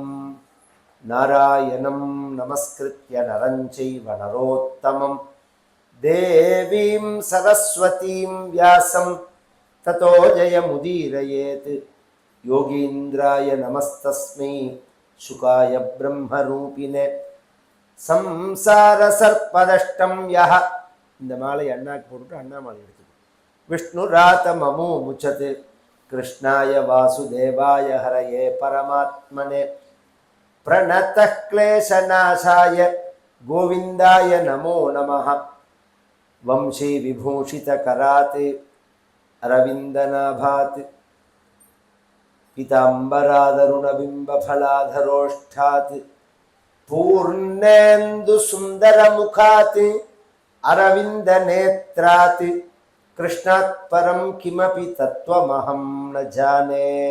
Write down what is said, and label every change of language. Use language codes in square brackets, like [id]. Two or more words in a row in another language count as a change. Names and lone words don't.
[sa] नारायणं नमस्कृत्य नरं चैव नरोत्तमं देवीं सरस्वतीं व्यासं ततो जयमुदीरयेत्। योगीन्द्राय नमस्तस्मै शुकाय ब्रह्मरूपिणे संसार सर्पदष्टं यः [ta] இந்த மாலை அண்ணாக்கு போட்டு அண்ணா மாலை எடுத்துக்கோ. [sa] विष्णुरातममो मुचत् कृष्णाय वासुदेवाय हरये परमात्मने प्रणतः क्लेशनाशाय गोविन्दाय नमो नमः। वंशी विभूषितकरात् अरविन्दनाभात् पीताम्बरादरुणबिम्बफलाधरोष्ठात् पूर्णेन्दुसुन्दरमुखात् अरविन्दनेत्रात् कृष्णात् परं किमपि तत्त्वमहं न जाने।